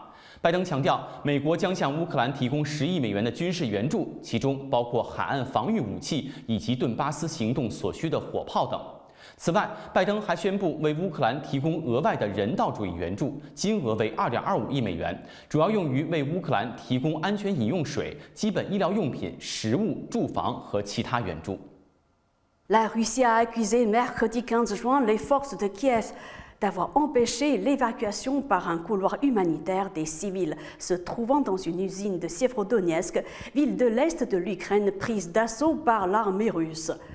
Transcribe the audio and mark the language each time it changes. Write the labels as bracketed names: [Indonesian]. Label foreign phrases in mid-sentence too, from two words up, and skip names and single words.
[Chinese] 拜登强调，美国将向乌克兰提供10亿美元的军事援助，其中包括海岸防御武器以及顿巴斯行动所需的火炮等。此外，拜登还宣布为乌克兰提供额外的人道主义援助，金额为2.25亿美元，主要用于为乌克兰提供安全饮用水、基本医疗用品、食物、住房和其他援助。 [French] La Russie a accusé mercredi 15 juin les forces de Kiev d'avoir empêché l'évacuation par un couloir humanitaire des civils se trouvant dans une usine de Sievrodonetsk, ville de l'est de l'Ukraine prise d'assaut par l'armée russe.